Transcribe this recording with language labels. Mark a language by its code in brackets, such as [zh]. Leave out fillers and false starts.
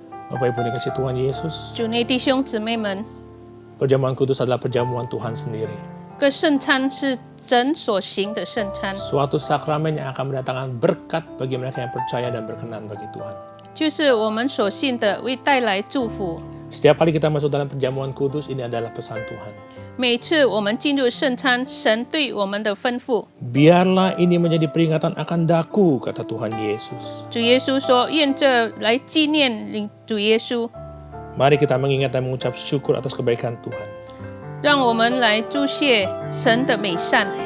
[id] Bapak Ibu yang kasih Tuhan Yesus, [zh] 主内弟兄姊妹们， [id] perjamuan kudus adalah perjamuan Tuhan sendiri. [zh] 这个圣餐是神所行的圣餐， [id] Suatu sakramen yang akan mendatangkan berkat bagi mereka yang percaya dan berkenan bagi Tuhan. [zh] 就是我们所信的，为带来祝福。 [id] Setiap kali kita masuk dalam perjamuan kudus, ini adalah pesan Tuhan. [zh] 每次我们进入圣餐，神对我们的吩咐， [id] Biarlah ini menjadi peringatan akan daku, kata Tuhan Yesus. [zh] 主耶稣说：“愿这来纪念主耶稣， [id] Mari kita mengingat dan mengucap syukur atas kebaikan Tuhan. [zh] 让我们来祝谢神的美善。